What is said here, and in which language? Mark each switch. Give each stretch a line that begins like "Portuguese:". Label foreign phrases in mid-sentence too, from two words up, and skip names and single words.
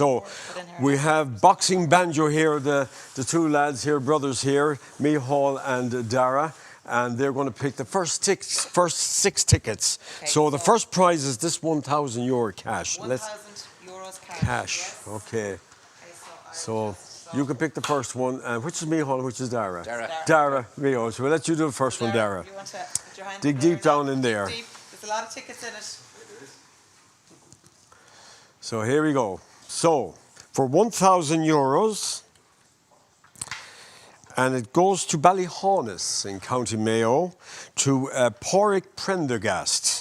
English: So, we have boxing banjo here, the two lads here, brothers here, Mihal and Dara. and they're going to pick the first 6 tickets. Okay, so the first prize is this €1,000 cash. 1,000 euros cash. Cash. Yes. Okay. So you can pick the first one. Which is Micheál, which is Dara? Dara. Micheál. So we'll let you do the first one, Dara. You want to put your hand Dig there deep down in there. Deep. There's a lot of tickets in it. So here we go. So for €1,000, and it goes to Ballyhaunis in County Mayo to Pádraig Prendergast.